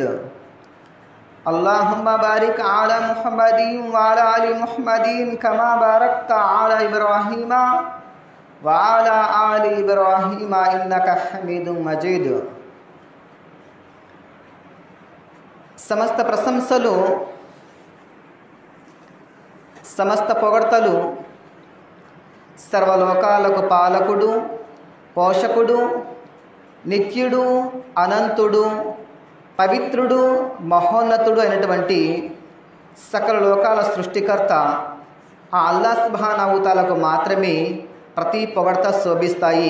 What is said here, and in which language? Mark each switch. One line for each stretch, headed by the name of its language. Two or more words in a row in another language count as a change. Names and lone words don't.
Arabic: اللهم بارك على محمد وعلى آل محمد كما باركت على إبراهيم وعلى آل إبراهيم إنك حميد مجيد.
Telugu: సమస్త ప్రశంసలు సమస్త పొగడ్తలు సర్వలోకాలకు పాలకుడు పోషకుడు నిత్యుడు అనంతుడు పవిత్రుడు మహోన్నతుడు అయినటువంటి సకల లోకాల సృష్టికర్త ఆ అల్లాహ్
Arabic: سبحانه وتعالى
Telugu: మాత్రమే ప్రతి పొగడ్త శోభిస్తాయి.